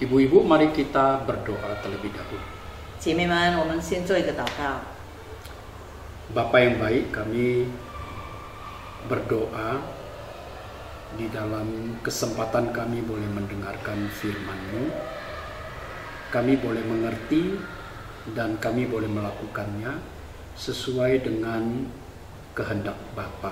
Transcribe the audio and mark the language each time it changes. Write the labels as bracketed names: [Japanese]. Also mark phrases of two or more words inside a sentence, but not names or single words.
[Indonesian] Ibu-ibu, mari kita berdoa terlebih dahulu. [Chinese] 姐妹们，我们先做一个祷告。 [Indonesian] Bapa yang baik, kami berdoa di dalam kesempatan kami boleh mendengarkan firman-Mu. Kami boleh mengerti dan kami boleh melakukannya sesuai dengan kehendak Bapa.